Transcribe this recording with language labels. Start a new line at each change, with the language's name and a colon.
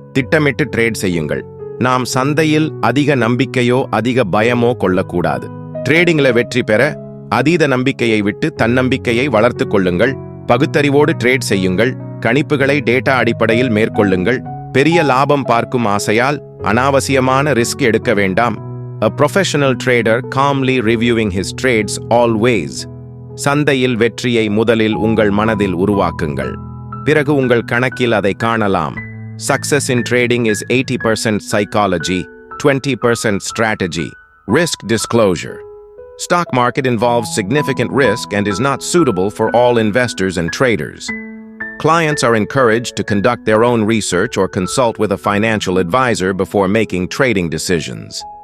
Tamil: திட்டமிட்டு ட்ரேட் செய்யுங்கள். நாம் சந்தையில் அதிக நம்பிக்கையோ அதிக பயமோ கொள்ளக்கூடாது. ட்ரேடிங்ல வெற்றி பெற அதீத நம்பிக்கையை விட்டு தன்னம்பிக்கையை வளர்த்து கொள்ளுங்கள். பகுத்தறிவோடு ட்ரேட் செய்யுங்கள். கணிப்புகளை டேட்டா அடிப்படையில் மேற்கொள்ளுங்கள். பெரிய லாபம் பார்க்கும் ஆசையால் அனாவசியமான ரிஸ்க் எடுக்க வேண்டாம்.
English: A professional trader calmly reviewing his trades always.
Tamil: சந்தையில் வெற்றியை முதலில் உங்கள் மனதில் உருவாக்குங்கள். பிறகு உங்கள் கணக்கில் அதை காணலாம்.
English: Success in trading is 80% psychology, 20% strategy. Risk disclosure. Stock market involves significant risk and is not suitable for all investors and traders. Clients are encouraged to conduct their own research or consult with a financial advisor before making trading decisions.